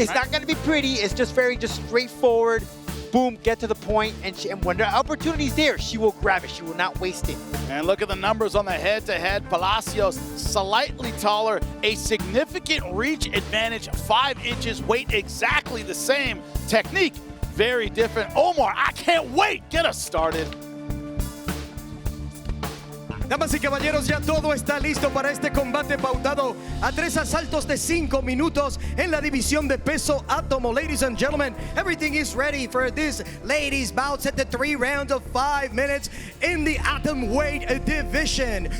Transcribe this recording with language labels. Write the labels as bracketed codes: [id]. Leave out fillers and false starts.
[en] It's not going to be pretty. It's just very straightforward. Boom, get to the point, and when the opportunity's there, she will grab it. She will not waste it. And look at the numbers on the head-to-head. Palacios, slightly taller, a significant reach advantage, 5 inches, weight exactly the same. Technique, very different. Omar, I can't wait. Get us started. [es] Damas y caballeros, ya todo está listo para este combate pautado a 3 asaltos de 5 minutos en la división de peso átomo. [en] Ladies and gentlemen, everything is ready for this ladies bouts at the 3 rounds of 5 minutes in the atom weight division.